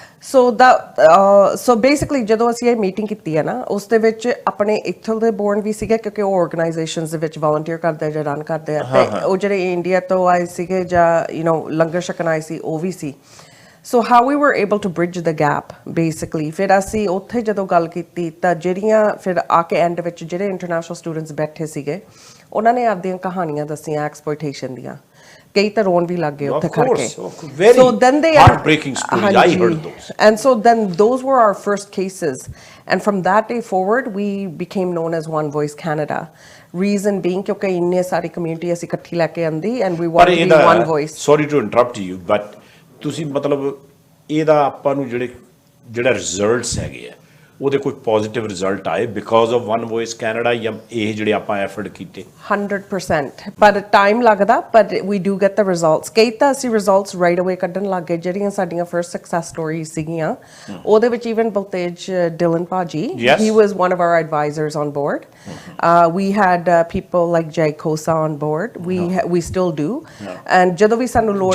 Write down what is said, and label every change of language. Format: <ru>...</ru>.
<pa>so basically ਜਦੋਂ ਅਸੀਂ ਇਹ ਮੀਟਿੰਗ ਕੀਤੀ ਹੈ ਨਾ ਉਸ ਦੇ ਵਿੱਚ ਆਪਣੇ ਇੱਥੋਂ ਦੇ ਬੋਰਨ ਵੀ ਸੀਗੇ ਕਿਉਂਕਿ ਉਹ ਆਰਗੇਨਾਈਜੇਸ਼ਨਸ ਦੇ ਵਿੱਚ ਵਲੰਟੀਅਰ ਕਰਦੇ ਆ ਜਾਂ ਰਨ ਕਰਦੇ ਆ ਤੇ ਉਹ ਜਿਹੜੇ ਇੰਡੀਆ ਤੋਂ ਆਏ ਸੀਗੇ ਜਾਂ ਲੰਗਰ ਛਕਣ ਆਏ ਸੀ ਉਹ ਵੀ ਸੀ</pa> <en>so how we were able to bridge the gap basically</en> <pa>ਫਿਰ ਅਸੀਂ ਉੱਥੇ ਜਦੋਂ ਗੱਲ ਕੀਤੀ ਤਾਂ ਜਿਹੜੀਆਂ ਫਿਰ ਆ ਕੇ ਐਂਡ ਵਿੱਚ ਜਿਹੜੇ ਇੰਟਰਨੈਸ਼ਨਲ ਸਟੂਡੈਂਟਸ ਬੈਠੇ ਸੀਗੇ ਉਹਨਾਂ ਨੇ ਆਪਦੀਆਂ ਕਹਾਣੀਆਂ ਦੱਸੀਆਂ ਐਕਸਪਲੋਇਟੇਸ਼ਨ ਦੀਆਂ ਕਈ ਤਾਂ ਰੋਣ ਵੀ ਲੱਗ ਗਏ ਉੱਥੇ ਖੜ ਕੇ</pa> <en>so then they heartbreaking stories I heard those and so then those were our first cases and from that day forward we became known as One Voice Canada reason being</en> <pa>ਕਿਉਂਕਿ ਇੰਨੇ ਸਾਰੀ ਕਮਿਊਨਿਟੀ ਅਸੀਂ ਇਕੱਠੀ ਲੈ ਕੇ ਆਂਦੀ</pa> <en>and we want to be one voice sorry to interrupt you but</en> <pa>ਤੁਸੀਂ ਮਤਲਬ ਇਹਦਾ ਆਪਾਂ ਨੂੰ ਜਿਹੜਾ ਰਿਜ਼ਲਟਸ ਹੈਗੇ ਆ ਉਹਦੇ ਕੋਈ ਪੋਜ਼ਿਟਿਵ ਰਿਜ਼ਲਟ ਆਏ because of one voice Canada ਜਾਂ ਇਹ ਜਿਹੜੇ ਆਪਾਂ ਐਫਰਟ ਕੀਤੇ</pa> <en>100%</en> <pa>ਪਰ ਟਾਈਮ ਲੱਗਦਾ</pa> <en>but we do get the results</en> <pa>ਕਈ ਤਾਂ ਅਸੀਂ ਰਿਜ਼ਲਟਸ ਰਾਈਟ ਅਵੇ ਕੱਢਣ ਲੱਗ ਗਏ ਜਿਹੜੀਆਂ ਸਾਡੀਆਂ ਫਰਸਟ ਸਕਸੈਸ ਸਟੋਰੀਜ਼ ਸੀਗੀਆਂ ਉਹਦੇ ਵਿੱਚ</pa> <en>even Baltej Dhillon ਭਾਜੀ he was one of our advisors on board we had people like Jay Kosa on board we still do and</en> <pa>ਜਦੋਂ ਵੀ ਸਾਨੂੰ ਲੋੜ</pa>